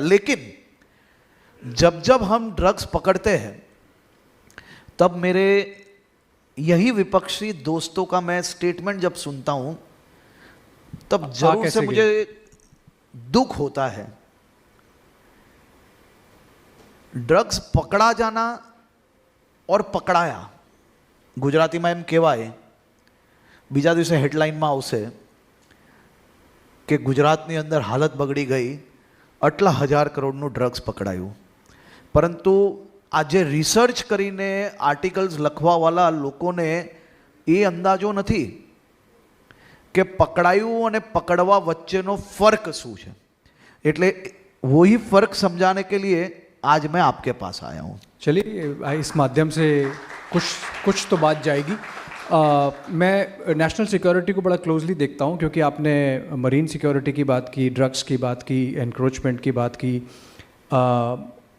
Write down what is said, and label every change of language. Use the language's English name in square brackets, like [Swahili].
[Hindi] लेकिन जब जब हम ड्रग्स पकड़ते हैं तब मेरे यही विपक्षी दोस्तों का मैं स्टेटमेंट जब सुनता हूं तब जरूर से मुझे दुख होता है। ड्रग्स पकड़ा जाना और पकड़ाया [Gujarati] ગુજરાતીમાં એમ કહેવાય, બીજા દિવસે હેડલાઇનમાં આવશે કે ગુજરાતની અંદર હાલત બગડી ગઈ, આટલા 1000 કરોડનું ડ્રગ્સ પકડાયું. પરંતુ આજે રિસર્ચ કરીને આર્ટિકલ્સ લખવાવાળા લોકોને એ અંદાજો નથી કે પકડાયું અને પકડવા વચ્ચેનો ફર્ક શું છે. એટલે [Hindi] वही फर्क समझाने के लिए आज मैं आपके पास आया हूँ. चलिए इस माध्यम से कुछ तो बात जाएगी. मैं नेशनल सिक्योरिटी को बड़ा क्लोजली देखता हूँ क्योंकि आपने मरीन सिक्योरिटी की बात की, ड्रग्स की बात की, एनक्रोचमेंट की बात की.